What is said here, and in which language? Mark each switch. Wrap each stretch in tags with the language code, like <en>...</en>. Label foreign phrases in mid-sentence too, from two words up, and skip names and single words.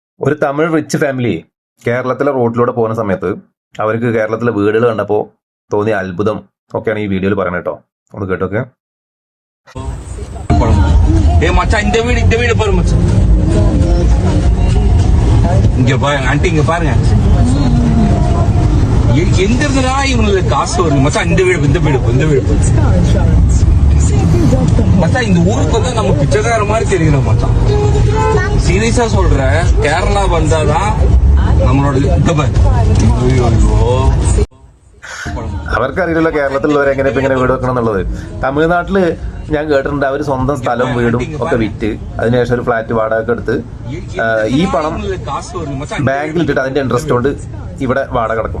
<ml>ഒരു തമിഴ്</ml> <en>rich family</en> <ml>കേരളത്തിലെ റോഡിലൂടെ പോകുന്ന സമയത്ത് അവർക്ക് കേരളത്തിലെ വീടുകൾ കണ്ടപ്പോൾ തോന്നിയ അത്ഭുതം ഒക്കെയാണ് ഈ വീഡിയോയിൽ പറയുന്നത് കേട്ടോ. ഒന്ന് കേട്ടോക്കെ.</ml> <ta>மச்சான் இந்த வீடு பாரு மச்சான். இங்க பாருங்க ஆண்டி, இங்க பாருங்க எங்க இருந்தா இவங்களுக்கு காசு வருது மச்சான். இந்த வீடு மச்சான், இந்த ஊருக்கு வந்து நம்ம பிச்சைக்கார மாதிரி தெரியணும் மச்சான். சீரியஸா சொல்றேன், கேரளா வந்தாதான் നമ്മളോട്</ta> <ml>അവർക്കറിയില്ല കേരളത്തിലുള്ളവരെ എങ്ങനെ ഇപ്പൊ ഇങ്ങനെ വീട് വെക്കണം എന്നുള്ളത്. തമിഴ്നാട്ടില് ഞാൻ കേട്ടിട്ടുണ്ട്, അവർ സ്വന്തം സ്ഥലവും വീടും ഒക്കെ വിറ്റ് അതിനുശേഷം ഒരു ഫ്ലാറ്റ് വാടക എടുത്ത് ഈ പണം ബാങ്കിൽ ഇട്ടിട്ട് അതിന്റെ ഇൻട്രസ്റ്റ് കൊണ്ട് ഇവിടെ വാടക കിടക്കും.</ml>